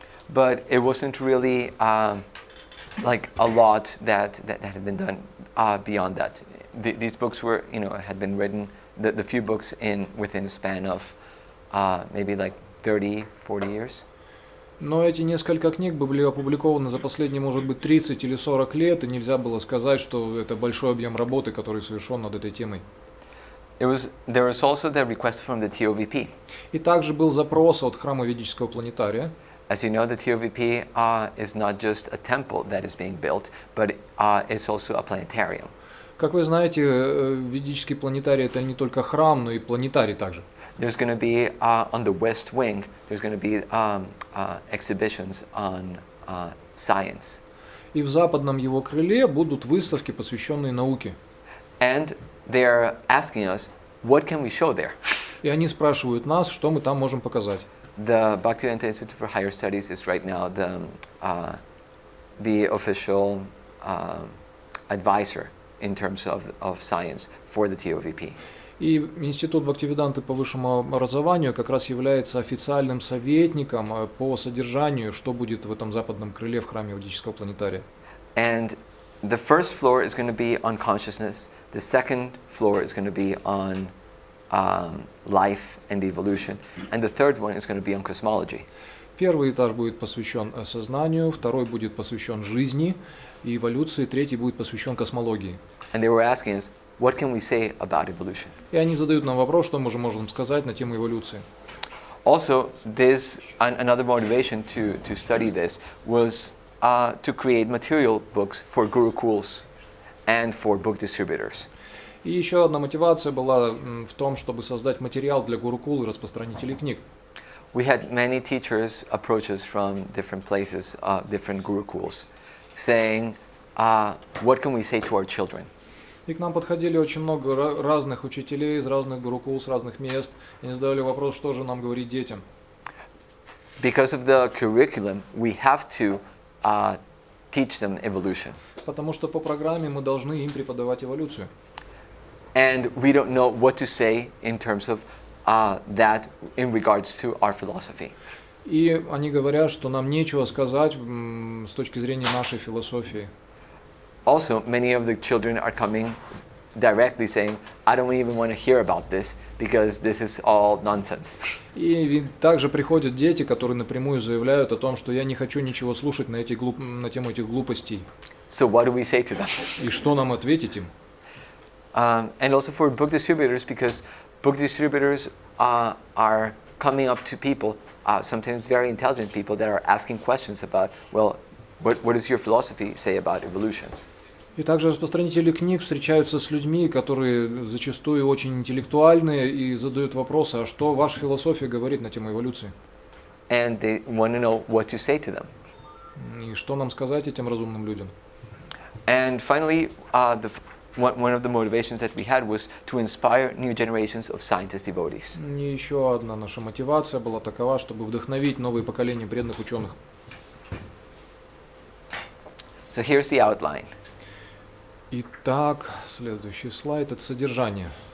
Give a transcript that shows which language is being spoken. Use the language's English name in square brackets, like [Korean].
[English] But it wasn't really like a lot that had been done beyond that. These books were, had been written, the few books within a span of maybe like 30, 40 years. [Russian] Но эти несколько книг были опубликованы за последние, может быть, 30 или 40 лет, и нельзя было сказать, что это большой объем работы, который совершен над этой темой. [English] There was also the request from the TOVP. [Russian] И также был запрос от Храма Ведического планетария. [English] As you know, the TOVP is not just a temple that is being built, but it's also a planetarium. [Russian] Как вы знаете, Ведический планетарий это не только храм, но и планетарий также. [English] There's going to be on the west wing. There's going to be exhibitions on science. [Russian] И в западном его крыле будут выставки, посвященные науке. [English] And they are asking us, what can we show there? [Russian] И они спрашивают нас, что мы там можем показать. [English] The Bhaktivedanta Institute for Higher Studies is right now the official advisor in terms of science for the TOVP. [Russian] И Институт Бхактивиданты по высшему образованию как раз является официальным советником по содержанию, что будет в этом западном крыле в храме Ведического планетария. [English] And the first floor is going to be on consciousness. The second floor is going to be on life and evolution. And the third one is going to be on cosmology. [Russian] Первый этаж будет посвящен сознанию, второй будет посвящен жизни и эволюции, третий будет посвящен космологии. [English] And they were asking us, what can we say about evolution? [Russian] И они задают нам вопрос, что мы можем сказать на тему эволюции. [English] Also, there's another motivation to study this was to create material books for gurukuls and for book distributors. [Russian] И еще одна мотивация была в том, чтобы создать материал для гурукул и распространителей книг. [English] We had many teachers approach us from different places, different gurukuls, saying, what can we say to our children? [Russian] И к нам подходили очень много разных учителей из разных гурукул, с разных мест. И они задавали вопрос, что же нам говорить детям. [English] Because of the curriculum, we have to teach them evolution. [Russian] Потому что по программе мы должны им преподавать эволюцию. [English] And we don't know what to say in terms of that in regards to our philosophy. [Russian] И они говорят, что нам нечего сказать с точки зрения нашей философии. [English] Also, many of the children are coming directly saying, I don't even want to hear about this because this is all nonsense. [Russian] И также приходят дети, которые напрямую заявляют о том, что я не хочу ничего слушать на тему этих глупостей. [English] So what do we say to them? [Russian] И что нам ответить им? [English] And also for book distributors, because book distributors are coming up to people, sometimes very intelligent people, that are asking questions about, well, what does your philosophy say about evolution? [Russian] И также распространители книг встречаются с людьми, которые зачастую очень интеллектуальные и задают вопросы, а что ваша философия говорит на тему эволюции? [English] And they want to know what to say to them. [Russian] И что нам сказать этим разумным людям? [English] And finally, one of the motivations that we had was to inspire new generations of scientist devotees. [Russian] И еще одна наша мотивация была такова, чтобы вдохновить новые поколения преданных ученых. [English] So here's the outline. [Russian] Итак, следующий слайд – это содержание.